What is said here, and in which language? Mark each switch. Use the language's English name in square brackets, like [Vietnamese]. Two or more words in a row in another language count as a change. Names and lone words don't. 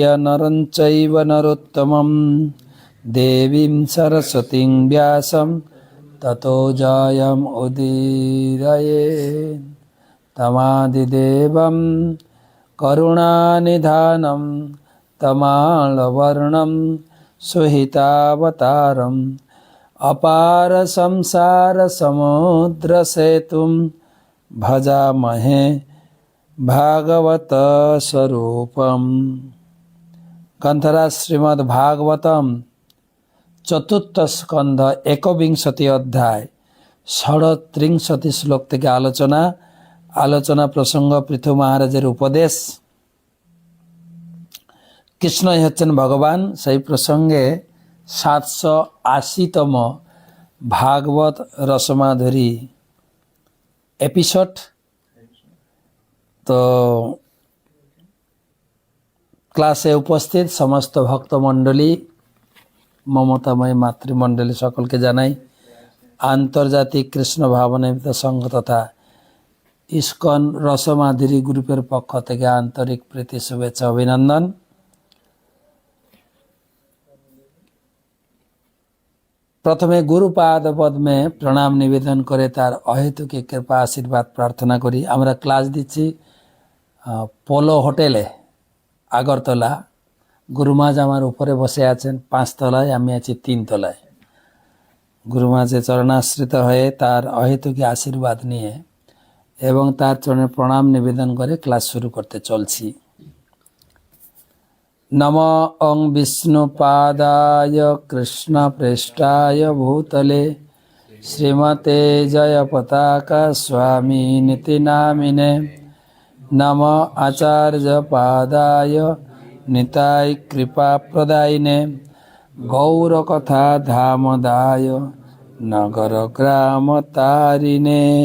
[Sanskrit] नरं चैव नरोत्तमं देवीं सरस्वतीं व्यासं ततो जयम् उदीरयेत् तमादिदेवं करुणानिधानं तमालवर्णं सुहितावतारम् अपार संसारसमुद्रसेतुं भजामहे भागवत स्वरूपम। [Bangla] গ্রন্থরাজ শ্রীমদ্ ভাগবতম চতুর্থ স্কন্ধ একবিংশতি অধ্যায় 37 শ্লোক থেকে আলোচনা প্রসঙ্গ পৃথু মহারাজের উপদেশ। কৃষ্ণ হচ্ছেন ভগবান সেই প্রসঙ্গে 780তম ভাগবত রসমাধুরী এপিসোড। তো ক্লাসে উপস্থিত সমস্ত ভক্তমণ্ডলী মমতাময় মাতৃমণ্ডলী সকল কে জানাই আন্তর্জাতিক কৃষ্ণ ভাবনামৃত সংঘ তথা ইসকন রসমাধুরী গ্রুপের পক্ষ থেকে আন্তরিক প্রীতি শুভেচ্ছা অভিনন্দন। প্রথমে গুরুপাদ পদ্মে প্রণাম নিবেদন করে তার অহেতুক কৃপা আশীর্বাদ প্রার্থনা করি। আমরা ক্লাস দিচ্ছি পোলো হোটেলে আগরতলা। গুরুমাজ আমার উপরে বসে আছেন 5 তলায়, আমি আছি 3 তলায়। গুরুমাজে চরণাশ্রিত হয়ে তার অহেতুক আশীর্বাদ নিয়ে এবং তার চরণে প্রণাম নিবেদন করে ক্লাস শুরু করতে চলছি। [Sanskrit] नमो ओं विष्णुपादाय कृष्ण प्रेष्ठाय भूतले श्रीमते जय पताका स्वामी निति नामिने नमो आचार्य पादाय निताय कृपा प्रदायिने गौर कथा धामदाय नगर ग्राम तारिणे।